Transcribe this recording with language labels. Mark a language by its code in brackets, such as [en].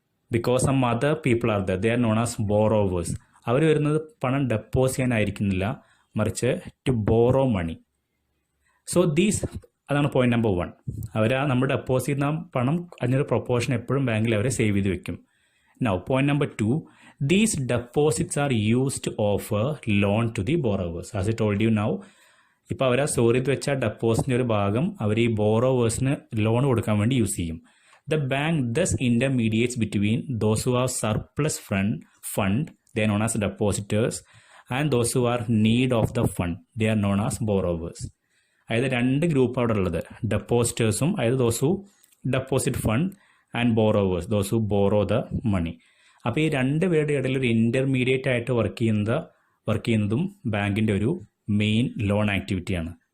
[en] Because some other people are the they are known as borrowers. [ml] അവർ വരുന്നത് പണം deposit ചെയ്യാനായിരിക്കുന്നില്ല, മറിച്ച് [en] To borrow money. [ml] So അതാണ് point number 1. അവർ നമ്മൾ deposit ചെയ്യുന്ന പണം അതിനൊരു പ്രൊപ്പോർഷൻ എപ്പോഴും ബാങ്കിൽ അവരെ സേവ് ചെയ്ത് വെക്കും. [en] Now point number 2, these deposits are used to offer loan to the borrowers. As I told you now, [ml] ഇപ്പോൾ അവർ സ്റ്റോർ ചെയ്ത് വെച്ച ഡെപ്പോസിറ്റിൻ്റെ ഒരു ഭാഗം അവർ ഈ ബോറോവേഴ്സിന് ലോൺ കൊടുക്കാൻ വേണ്ടി യൂസ് ചെയ്യും. [en] The bank thus intermediates between those who have surplus fund, they are known as depositors, and those who are need of the fund, they are known as borrowers. [ml] അതായത് 2 ഗ്രൂപ്പ് അവിടെ ഉള്ളത്, ഡെപ്പോസിറ്റേഴ്സും, അതായത് [en] Those who deposit fund, and borrowers, those who borrow the money. [ml] അപ്പോൾ ഈ 2 പേരുടെ ഇടയിൽ ഒരു intermediate ആയിട്ട് വർക്ക് ചെയ്യുന്നതും ബാങ്കിൻ്റെ ഒരു മെയിൻ ലോൺ ആക്ടിവിറ്റിയാണ്.